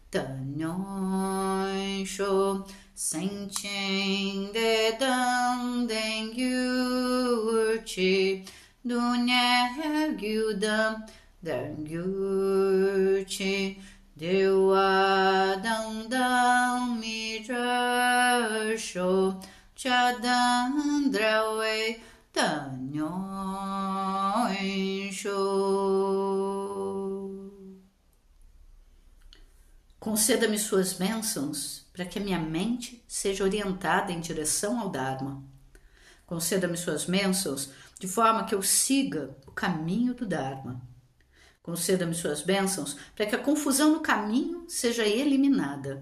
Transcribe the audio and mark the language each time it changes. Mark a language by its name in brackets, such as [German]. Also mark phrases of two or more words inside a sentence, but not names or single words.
[Portuguese] tanyoy sho senchen de dang deng yurche dunya gyudam dangurche dewa dang dang midrasho chadang drawe tanyoy sho. Conceda-me suas bênçãos para que a minha mente seja orientada em direção ao Dharma. Conceda-me suas bênçãos de forma que eu siga o caminho do Dharma. Conceda-me suas bênçãos para que a confusão no caminho seja eliminada.